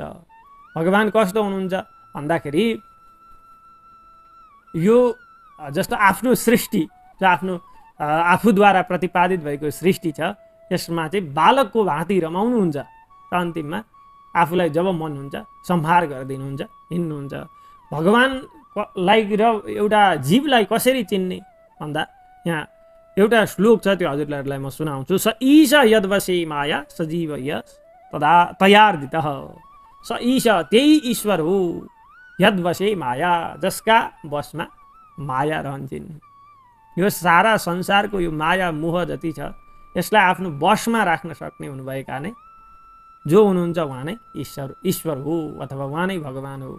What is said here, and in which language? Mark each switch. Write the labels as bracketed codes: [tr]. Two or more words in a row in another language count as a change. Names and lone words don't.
[ne] भगवान कस्तो हुनुहुन्छ भन्दाखेरि यो जस्तो आफ्नो सृष्टि, जो आफ्नो आफूद्वारा प्रतिपादित भएको सृष्टि छ, यसमा चाहिँ बालकको भाँति रमाउनुहुन्छ र अन्तिममा आफूलाई जब मन हुन्छ संहार गरिदिनुहुन्छ, हिँड्नुहुन्छ। भगवानलाई र एउटा जीवलाई कसरी चिन्ने भन्दा यहाँ एउटा श्लोक छ, त्यो हजुरहरूलाई म सुनाउँछु। [sa] स ईश यद्वशे माया सजीव यस तदा तयार्दितः। स ईश [ne] त्यही ईश्वर हो, [sa] यद्वशे माया [ne] जसका वशमा माया रहन्छन्। यो सारा संसारको यो माया मोह जति छ यसलाई आफ्नो वशमा राख्न सक्ने हुनुभएका नै जो हुनुहुन्छ उहाँ नै ईश्वर हो अथवा उहाँ नै भगवान हो।